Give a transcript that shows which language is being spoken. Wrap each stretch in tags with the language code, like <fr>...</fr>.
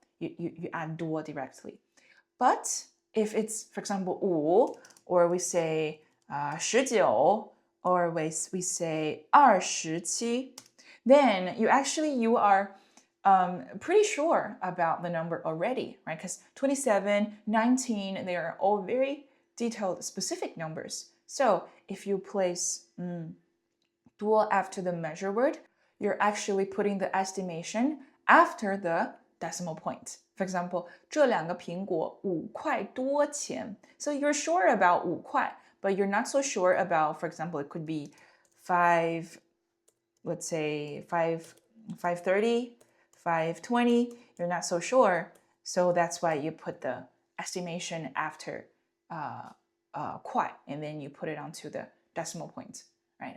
<en>You add 多 directly. But if it's, for example, 5, or we say 19, or we say 27, then you are pretty sure about the number already, right? Because 27, 19, they are all very detailed, specific numbers. So if you place 多 after the measure word, you're actually putting the estimation after the decimal point. For example,</en> <zh>这2个苹果5块多钱.</zh> <en>So you're sure about 5块, but you're not so sure about, for example, it could be 5, let's say 530, 520. You're not so sure. So that's why you put the estimation after 块, and then you put it onto the decimal point. Right?</en>